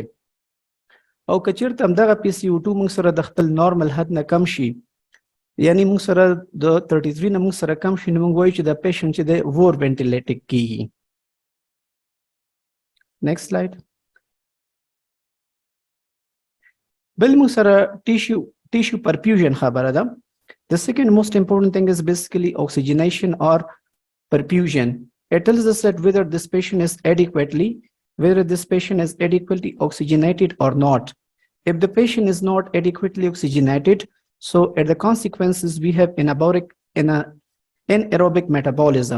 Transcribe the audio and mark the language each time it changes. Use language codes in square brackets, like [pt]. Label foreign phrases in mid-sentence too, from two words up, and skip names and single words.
[ps] او که چېرته همدغه PCO2 موږ سره د خپل نارمل حد نه کم شي یعنی موږ سره د 33 نه موږ سره کم شي نو موږ وایو چې دا پیشنټ چې دی [en] over ventilate [ps] کیږي. [en] next slide. [ps] بل موږ سره [en] tissue perfusion [ps] خبره ده. [en] The second most important thing is basically oxygenation or perfusion. It tells us that whether this patient is adequately oxygenated or not. If the patient is not adequately oxygenated, so at the consequences we have anaerobic metabolism.